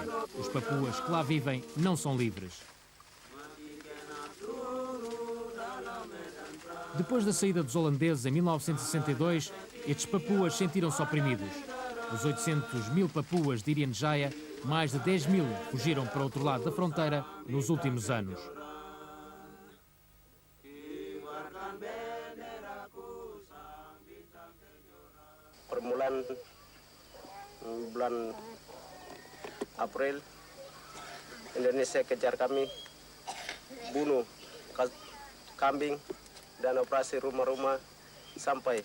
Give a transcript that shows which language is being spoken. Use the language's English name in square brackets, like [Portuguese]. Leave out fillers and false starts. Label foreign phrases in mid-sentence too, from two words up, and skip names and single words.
[Portuguese] Os papuas que lá vivem não são livres. Depois da saída dos holandeses em 1962, estes papuas sentiram-se oprimidos. Dos 800 mil papuas de Irian Jaya, mais de 10 mil fugiram para o outro lado da fronteira nos últimos anos. [Indonesian] Permulaan bulan April, Indonesia kejar kami, bunuh kambing dan operasi rumah-rumah sampai